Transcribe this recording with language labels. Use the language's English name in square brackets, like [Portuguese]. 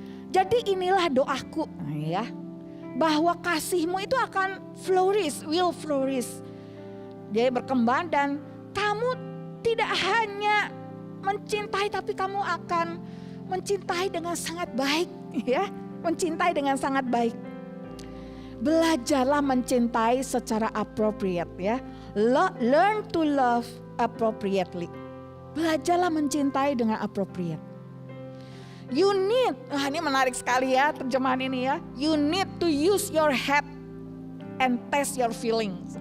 [Indonesian] Jadi inilah doaku ya, bahwa kasihmu itu akan flourish, [English] will flourish. [Indonesian] Dia berkembang dan kamu tidak hanya mencintai, tapi kamu akan mencintai dengan sangat baik ya, mencintai dengan sangat baik. Belajarlah mencintai secara appropriate ya. [English] Learn to love appropriately. [Indonesian] Belajarlah mencintai dengan appropriate. [English] You need, [Indonesian] ini menarik sekali ya terjemahan ini ya. [English] You need to use your head and test your feelings.